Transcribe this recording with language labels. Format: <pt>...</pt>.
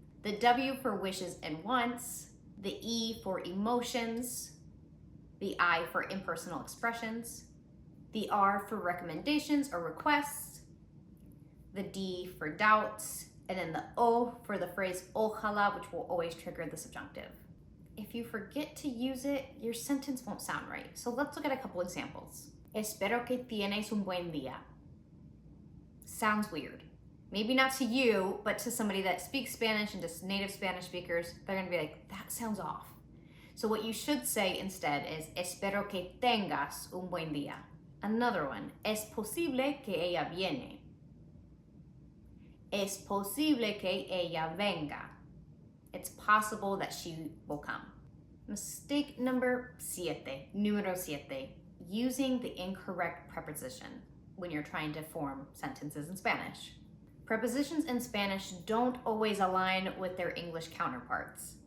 <en>The W for wishes and wants, the E for emotions, the I for impersonal expressions, the R for recommendations or requests, the D for doubts, and then the O for the phrase ojalá, which will always trigger the subjunctive. If you forget to use it, your sentence won't sound right. So let's look at a couple examples.</en> <es>Espero que tienes un buen día.</es> <en>Sounds weird. Maybe not to you, but to somebody that speaks Spanish and just native Spanish speakers, they're gonna be like, that sounds off. So what you should say instead is,</en> <es>espero que tengas un buen día.</es> <en>Another one,</en> <es>es posible que ella viene. Es posible que ella venga.</es> <en>It's possible that she will come. Mistake number siete,</en> <es>número siete,</es> <en>using the incorrect preposition when you're trying to form sentences in Spanish. Prepositions in Spanish don't always align with their English counterparts.</en>